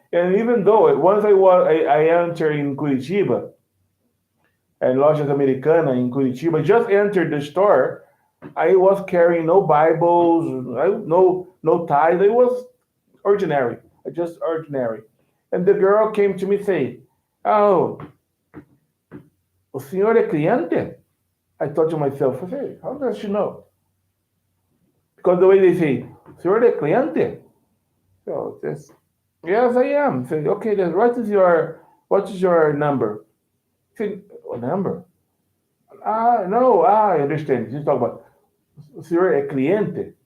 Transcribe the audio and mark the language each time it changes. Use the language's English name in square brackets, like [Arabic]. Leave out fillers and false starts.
[English] And even though once I entered in Curitiba, and Lojas Americana in Curitiba, just entered the store, I was carrying no Bibles, no ties. It was ordinary, just ordinary. And the girl came to me saying, [Portuguese] "Oh, o senhor é cliente?" [English] I thought to myself, hey, how does she know? Because the way they say, [Portuguese] senhor é cliente? [English] So this, yes, I am. Say, okay, then what is your number? Say, oh, number? No, I understand. She's talking about, [Portuguese] senhor é cliente?